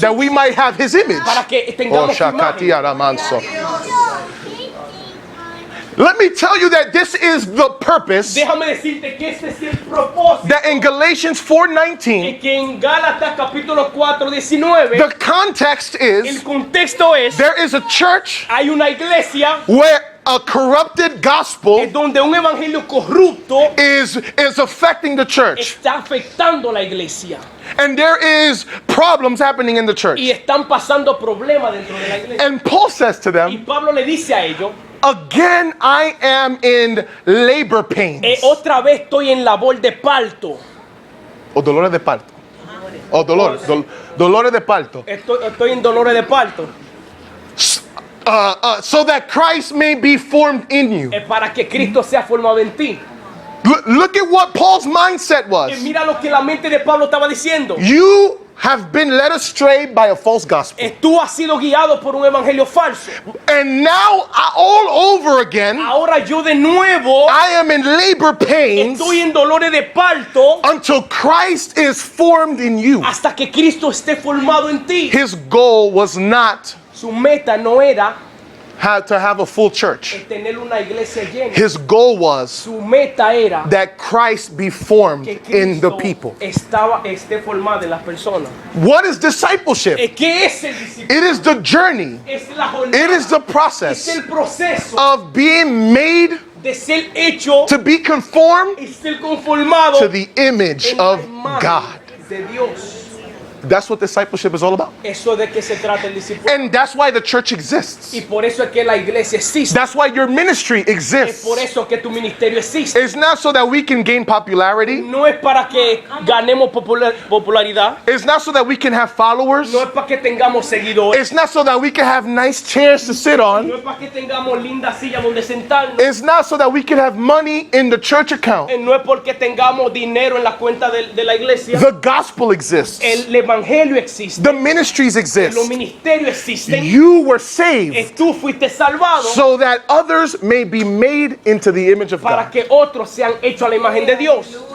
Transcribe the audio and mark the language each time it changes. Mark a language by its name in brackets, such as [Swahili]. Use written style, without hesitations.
[English] that we might have his image. [Spanish] para que Oh, tengamos su Shakati imagen. Aramanso. [English] Let me tell you that this is the purpose [Spanish] Déjame decirte que este es el propósito [English] that in Galatians 4:19, [Spanish] que en Gálatas capítulo 4:19 [English] the context [Spanish] el [English] is [Spanish] contexto es [English] there is a church [Spanish] hay una iglesia [English] where a corrupted gospel [Spanish] donde un evangelio corrupto [English] is affecting the church, [Spanish] está afectando a la iglesia [English] and there is problems happening in the church. [Spanish] y están pasando problemas dentro de la iglesia. [English] And Paul says to [Spanish] Y [English] them, [Spanish] Pablo le dice a ellos, [English] again I am in labor pains. [Spanish] otra vez estoy en labor de parto. O dolores de parto. O dolores de parto. Estoy en dolores de parto. [English] So that Christ may be formed in you. [Spanish] Para que Cristo sea formado en ti. [English] Look at what Paul's mindset was. [Spanish] Mira lo que la mente de Pablo estaba diciendo. [English] You have been led astray by a false gospel. [Spanish] Tú has sido guiado por un evangelio falso. [English] And now, all over again, [Spanish] Ahora yo de nuevo [English] I am in labor pains [Spanish] estoy en dolores de parto [English] until Christ is formed in you. [Spanish] hasta que Cristo esté formado en ti. [English] His goal was not [Spanish] Su meta no era [English] to have a full church. [Spanish] tener una iglesia llena. [English] His goal was [Spanish] Su meta era [English] that Christ be formed [Spanish] que [English] in the [Spanish] Cristo [English] people. [Spanish] esté formado en las personas. [English] What is discipleship? [Spanish] ¿Qué es el discipulado? [English] It is the journey. [Spanish] Es la jornada. [English] It is the [Spanish] Es [English] process [Spanish] el proceso [English] of being made [Spanish] de ser hecho [English] to be conformed [Spanish] y ser conformado [English] to the image [Spanish] en la [English] of [Spanish] imagen [English] God. [Spanish] de Dios. [English] That's what discipleship is all about. [Spanish] Eso de que se trata el discipulado. [English] And that's why the church exists. [Spanish] Y por eso es que la iglesia existe. [English] That's why your ministry [Spanish] Es [English] exists. [Spanish] por eso que tu ministerio existe. [English] It's not so that we can gain popularity. [Spanish] No es para que ganemos popularidad. [English] It's not so that we can have followers. [Spanish] No es para que tengamos seguidores. [English] It's not so that we can have nice chairs to sit [Spanish] No [English] on. [Spanish] es para que tengamos lindas sillas donde sentarnos. [English] It's not so that we can have money in the church account. [Spanish] No es porque tengamos dinero en la cuenta de la iglesia. [English] The gospel exists. [Spanish] El evangelio existe. [English] The ministries [Spanish] Los [English] exist. [Spanish] ministerios existen. [English] You were saved [Spanish] Tú fuiste salvado [English] so that others may be made into the image of [Spanish] para [English] God. [Spanish] que otros sean hechos a la imagen de Dios.